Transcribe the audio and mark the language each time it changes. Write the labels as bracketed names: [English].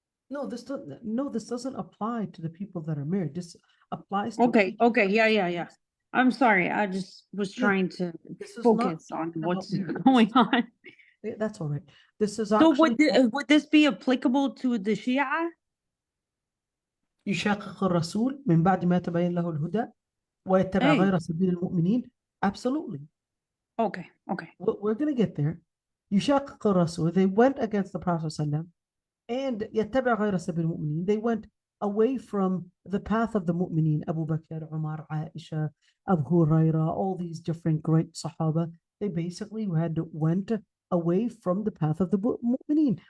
[English] No, this doesn't apply to the people that are married. This applies to Okay, yeah. I'm sorry. I just was trying to focus on what's going on. That's all right. This is So actually would this be applicable to the Shia? [Arabic] يشاقق الرسول من بعد ما تبين له الهدى ويتبع غير سبيل المؤمنين. [English] Absolutely. Okay. We're going to get there. [Arabic] يشاقق الرسول, [English] they went against the Prophet ﷺ, and [Arabic] يتبع غير سبيل المؤمنين, [English] they went away from the path of the mu'mineen, Abu Bakr, Umar, Aisha, Abu Huraira, all these different great Sahaba. They basically went away from the path of the mu'mineen.